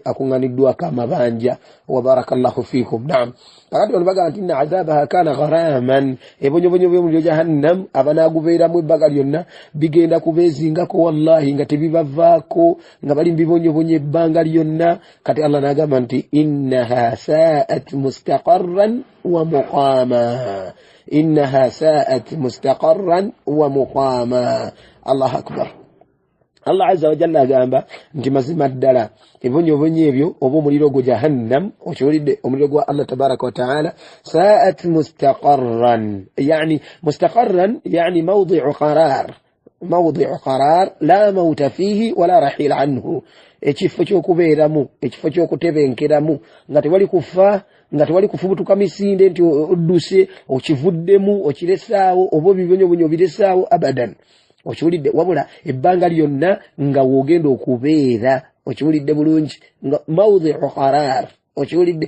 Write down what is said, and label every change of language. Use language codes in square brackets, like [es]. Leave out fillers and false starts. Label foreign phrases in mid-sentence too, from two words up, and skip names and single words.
[lg] akuŋŋaniddwako amabanja [ar] وبارك الله فيكم [lg] naam kakati bano bagamba nti [ar] إن عذابها كان غراما [lg] ebonyobonyo by'omuliro jahannam abanaagubeeramu ebbanga lyonna bigenda kubeezingako wallahi nga tebibavaako nga bali mbibonyobonyo ebbanga lyonna kati Allah n'agamba nti [ar] إنها ساءت مستقرا ومقاما إنها ساءت مستقرا ومقاما الله أكبر الله عز وجل [lg] agamba nti mazima ddala ebonyobonyo ebyo oba omuliro gwa jahannam okiwulidde omuliro gwa [ar] الله تبارك وتعالى ساءت مستقرا يعني موضع قرار لا موت فيه ولا رحيل عنه [lg] ekifo ky'okubeeramu ekifo ky'okutebenkeramu nga tewali kufa nga tewali kufubutuka misinde nti odduse okivuddemu okiressaawo oba ebibonyobonyo obiressaawo abadan okiwulidde wabula ebbanga lyonna nga woogenda okubeera okiwulidde bulungi nga [ar] موضع قرار [lg] okiwulidde